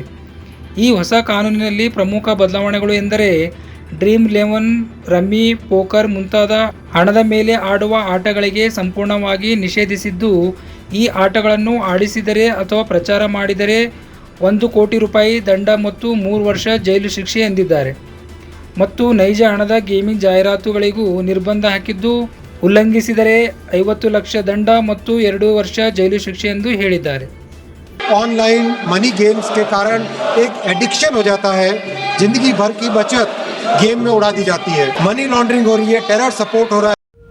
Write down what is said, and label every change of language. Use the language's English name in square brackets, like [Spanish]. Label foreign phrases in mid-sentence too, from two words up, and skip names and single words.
[Kannada] ಈ ಹೊಸ ಕಾನೂನಿನಲ್ಲಿ ಪ್ರಮುಖ ಬದಲಾವಣೆಗಳು ಎಂದರೆ ಡ್ರೀಮ್11, ರಮ್ಮಿ, ಪೋಕರ್ ಮುಂತಾದ ಹಣದ ಮೇಲೆ ಆಡುವ ಆಟಗಳಿಗೆ ಸಂಪೂರ್ಣವಾಗಿ ನಿಷೇಧಿಸಿದ್ದು, ಈ ಆಟಗಳನ್ನು ಆಡಿಸಿದರೆ ಅಥವಾ ಪ್ರಚಾರ ಮಾಡಿದರೆ 1 ಕೋಟಿ ರೂಪಾಯಿ ದಂಡ ಮತ್ತು 3 ವರ್ಷ ಜೈಲು ಶಿಕ್ಷೆ ಎಂದಿದ್ದಾರೆ. ಮತ್ತು ನೈಜ ಹಣದ ಗೇಮಿಂಗ್ ಜಾಹೀರಾತುಗಳಿಗೂ ನಿರ್ಬಂಧ ಹಾಕಿದ್ದು, ಉಲ್ಲಂಘಿಸಿದರೆ 50 ಲಕ್ಷ ದಂಡ ಮತ್ತು 2 ವರ್ಷ ಜೈಲು ಶಿಕ್ಷೆ ಎಂದು ಹೇಳಿದ್ದಾರೆ. [English] online money games [Hindi] के कारण एक एडिक्शन हो जाता है, जिंदगी भर की बचत गेम में उड़ा दी जाती है, [English] money laundering [Hindi] हो रही है, [English] terror support [Hindi] हो रहा है.